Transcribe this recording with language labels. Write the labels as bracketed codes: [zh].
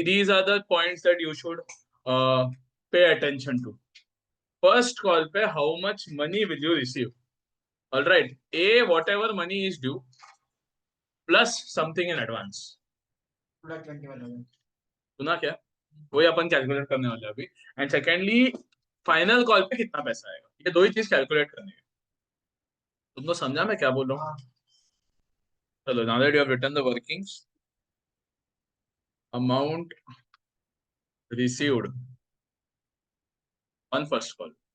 [en] These are the points that you should pay attention to. First call पे how much money will you receive? All right. A, whatever money is due plus something in advance. [hi] सुना क्या? वही अपन calculate करने वाले अभी। And secondly final call पे कितना पैसा आएगा, ये दो ही चीज कैलकुलेट करने का। तुमको समझा मैं क्या बोल रहा हूँ? [en] चलो, now that you have written the workings, amount received on first call.